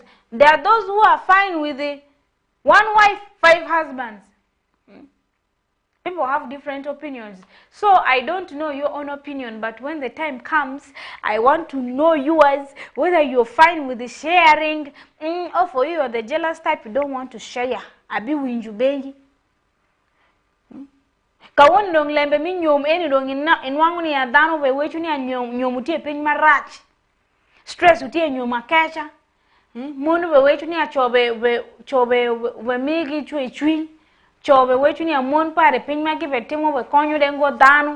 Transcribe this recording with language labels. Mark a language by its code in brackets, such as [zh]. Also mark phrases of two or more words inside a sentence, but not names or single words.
[en] There are those who are fine with the 1 wife, 5 husbands. People have different opinions. So I don't know your own opinion, but when the time comes, I want to know yours, whether you're fine with the sharing, or for you are the jealous type, you don't want to share. [alz] Abi winju bengi. Kawon dong lembe mi nyom eni dong inwangu ni adano we wechu ni nyom utie piny marach. Stress utie nyom akecha. Monu we wechu ni achobe we migi chui. Chobe wechu ni amon pare piny magibe timo we konyo dengo dano.